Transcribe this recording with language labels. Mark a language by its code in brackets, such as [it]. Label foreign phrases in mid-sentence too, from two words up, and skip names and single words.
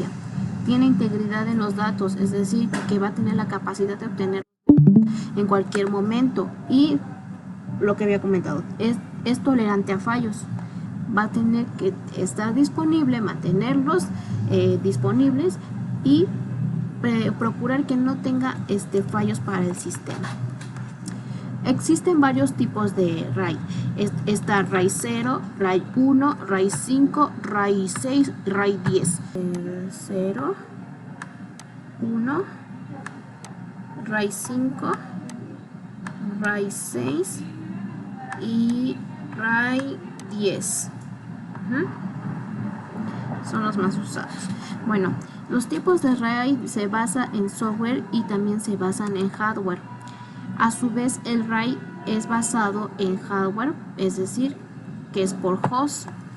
[es] Tiene integridad en los datos, es decir, que va a tener la capacidad de obtener en cualquier momento, y lo que había comentado, es tolerante a fallos. Va a tener que estar disponible, mantenerlos disponibles y procurar que no tenga fallos para el sistema. Existen varios tipos de RAID. Está RAID 0, RAID 1, RAID 5, RAID 6, RAID 10. 0, 1, RAID 5, RAID 6 y RAID 10. Son los más usados. Bueno, los tipos de RAID se basan en software y también se basan en hardware. A su vez, el RAID es basado en hardware, es decir, que es por host.